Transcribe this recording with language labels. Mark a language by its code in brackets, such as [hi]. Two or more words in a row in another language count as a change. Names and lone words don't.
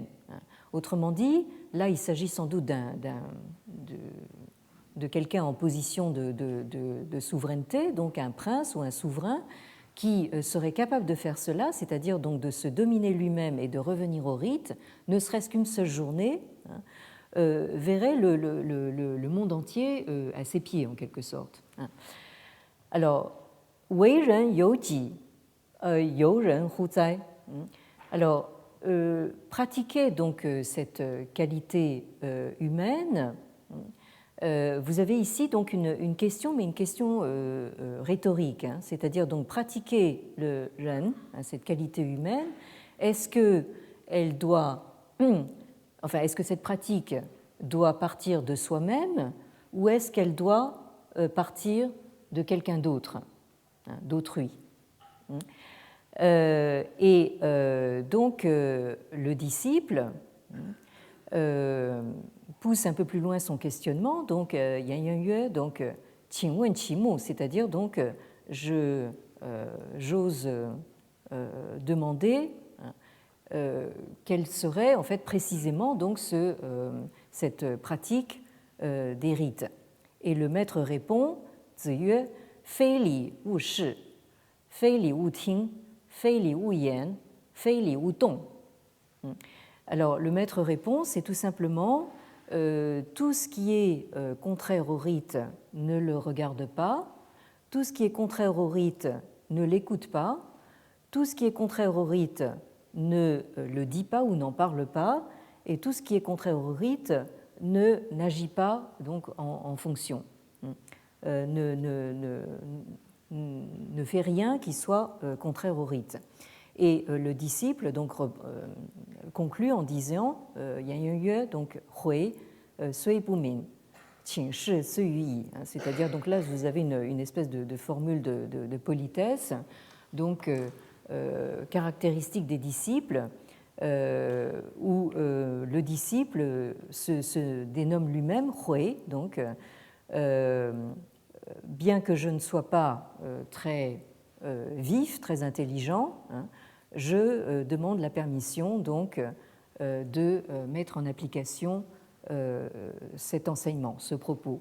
[fr] Autrement dit, là il s'agit sans doute de quelqu'un en position de souveraineté, donc un prince ou un souverain qui serait capable de faire cela, c'est-à-dire donc de se dominer lui-même et de revenir au rite, ne serait-ce qu'une seule journée, verrait le monde entier à ses pieds en quelque sorte. Alors, [zh] 为人有己, 由人乎哉? [fr] Alors, pratiquer donc cette qualité humaine, vous avez ici donc une question, mais une question rhétorique, c'est-à-dire donc pratiquer le ren, cette qualité humaine, est-ce que cette pratique doit partir de soi-même ou est-ce qu'elle doit partir de quelqu'un d'autre, d'autrui? Donc le disciple pousse un peu plus loin son questionnement, donc Yan Yan Yue, donc [zh] 请问其目, [fr] c'est-à-dire donc j'ose demander quelle serait en fait précisément donc cette pratique des rites. Et le maître répond, [zh] 子曰非礼勿视，非礼勿听，非礼勿言，非礼勿动. [fr] Alors le maître répond, c'est tout simplement tout ce qui est contraire au rite ne le regarde pas, tout ce qui est contraire au rite ne l'écoute pas, tout ce qui est contraire au rite ne le dit pas ou n'en parle pas, et tout ce qui est contraire au rite n'agit pas donc en fonction, ne fait rien qui soit contraire au rite. Et le disciple donc conclut en disant Yan Yan Yue, donc [zh] 回虽不敏，请事斯语矣. [fr] C'est-à-dire, donc là, vous avez une espèce de formule de politesse, donc caractéristique des disciples, où le disciple se dénomme lui-même Hui, donc bien que je ne sois pas très vif, très intelligent, je demande la permission donc de mettre en application cet enseignement, ce propos.